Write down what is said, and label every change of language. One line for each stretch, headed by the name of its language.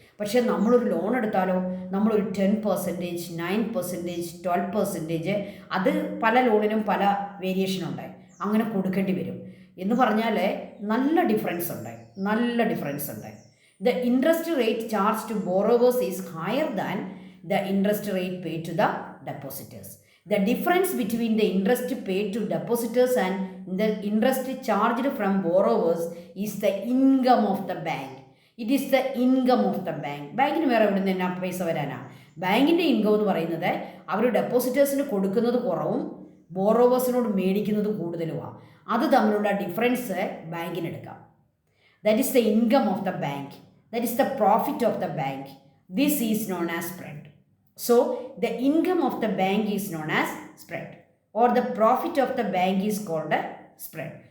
Malayalam: പക്ഷേ നമ്മളൊരു ലോൺ എടുത്താലോ നമ്മളൊരു 10%, 9%, 12%, അത് പല ലോണിനും പല വേരിയേഷനുണ്ട്, അങ്ങനെ കൊടുക്കേണ്ടി വരും. എന്ന് പറഞ്ഞാൽ നല്ല ഡിഫറൻസ് ഉണ്ട്.
English: The interest rate charge to borrowers is higher than the interest rate paid to the depositors. The difference between the interest paid to depositors and the interest charged from borrowers is the income of the bank. It is the income of the bank.
Malayalam: ബാങ്കിന് വേറെ എവിടെ നിന്ന് പൈസ വരാനാ? ബാങ്കിൻ്റെ income എന്ന് പറയുന്നത് അവർ ഡെപ്പോസിറ്റേഴ്സിന് കൊടുക്കുന്നത് കുറവും ബോറോവേഴ്സിനോട് മേടിക്കുന്നത് കൂടുതലുമാണ്. അത് തമ്മിലുള്ള difference ബാങ്കിനെടുക്കാം.
English: That is the income of the bank, that is the profit of the bank. This is known as spread. So the income of the bank is known as spread or the profit of the bank is called spread.